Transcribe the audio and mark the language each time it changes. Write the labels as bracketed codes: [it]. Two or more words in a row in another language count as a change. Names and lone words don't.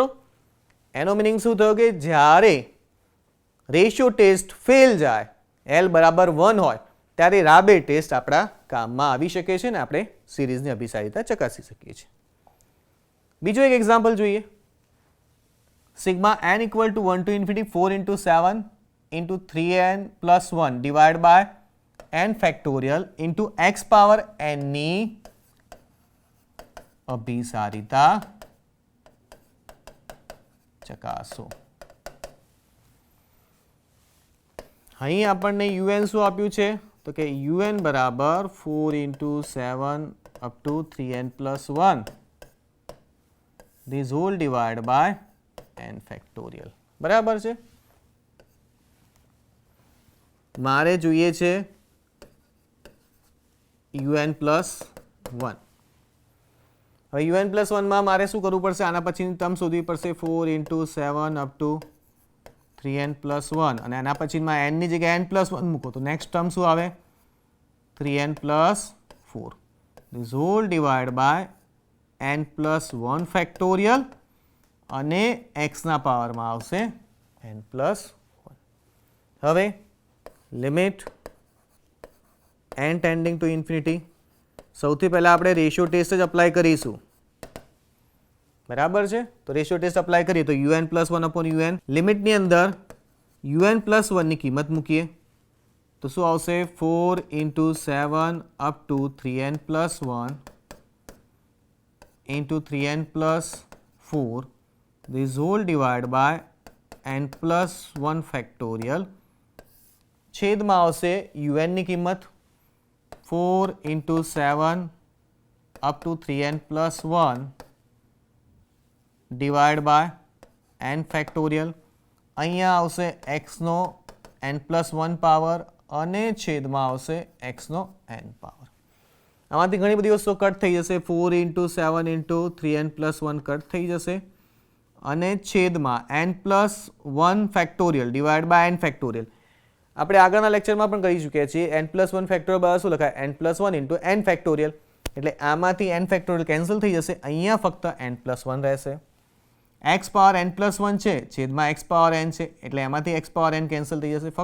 [gu] એનો મિનિંગ શું થયો કે જ્યારે [en] ratio test fail [gu] જાય l બરાબર 1 હોય ત્યારે [en] Raabe test [gu] આપણા કામમાં આવી શકે છે ને આપણે સિરીઝની અભિસારીતા ચકાસી શકીએ છીએ. બીજો એક એક્ઝામ્પલ જોઈએ. [en] sigma n equal to 1 to infinity 4 into 7 into 3n plus 1 divided by n factorial into x power n [gu] ની અભિસારિતા ચકાસો. અહીં આપણને un શું આપ્યું છે તો કે un બરાબર [en] 4 into 7 up to 3n plus 1 this whole divided by n factorial. [gu] બરાબર છે. મારે જોઈએ છે un plus 1. હવે un plus 1 માં મારે શું કરવું પડશે? આના પછીની ટર્મ શોધવી પડશે [en] 4 into 7 up to 3n plus 1 [gu] અને આના પછીમાં n ની જગ્યાએ n plus 1 મૂકો તો [en] next term [gu] શું આવે? [en] 3n plus 4 this whole divided by n plus 1 factorial [gu] અને x ના પાવરમાં આવશે n plus 1. [en] હવે limit n tending to infinity. [gu] સૌથી પહેલાં આપણે [en] ratio test [gu] જ અપ્લાય કરીશું. બરાબર છે. તો [en] ratio test apply [gu] કરીએ તો [en] un plus 1 upon un [gu] લિમિટની અંદર un પ્લસ 1 ની કિંમત મૂકીએ તો શું આવશે? [en] 4 into 7 up to 3n plus 1 into 3n plus 4 this whole divided by n plus 1 factorial. [gu] છેદમાં આવશે un ની કિંમત [en] 4 into 7 up to 3n plus 1 divided by n factorial. [gu] અહીંયા આવશે x નો n plus 1 પાવર અને છેદમાં આવશે x નો n પાવર. આમાંથી ઘણી બધી વસ્તુઓ કટ થઈ જશે. [en] 4 into 7 into 3n plus 1 [gu] કટ થઈ જશે અને છેદમાં [en] n plus 1 factorial divide by n factorial. [gu] આપણે આગળના લેક્ચરમાં પણ કરી ચૂક્યા છીએ. [en] n plus 1 factorial [gu] બરાબર શું લખાય? [en] n plus 1 into n factorial. [gu] એટલે આમાંથી n ફેક્ટોરિયલ કેન્સલ થઈ જશે. અહીંયા ફક્ત n plus 1 રહેશે. [en] x power n plus 1 [gu] છે છેદમાં [en] x power n [gu] છે એટલે એમાંથી [en] x power n [gu] કેન્સલ થઈ જશે.